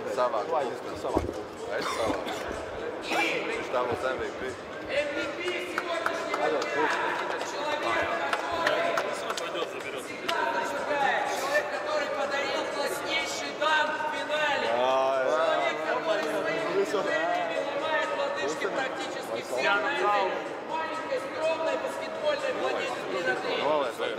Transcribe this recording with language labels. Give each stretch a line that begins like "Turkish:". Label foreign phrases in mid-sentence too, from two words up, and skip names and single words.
Latvian: savāk puses, tu savāk puses. Es savāk. Viņš tā būs MVP.
Russian: Человек, который подарил класснейший дан в финале. Человек, который своими движениями ломает лодыжки практически всем на этой маленькой, скромной баскетбольной планете 3х3.